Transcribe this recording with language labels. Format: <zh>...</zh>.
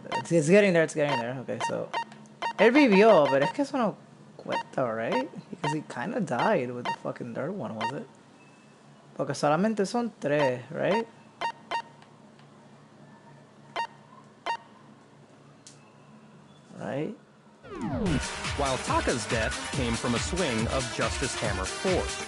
<en>It's getting there, Okay, so.</en> <es>Él vivió, pero es que eso no cuenta, right?</es> <en>Because he kind of died with the fucking third one, was it?</en> <es>Porque solamente son 3, right?</es> <en>Right? While Taka's death came from a swing of Justice Hammer 4.</en>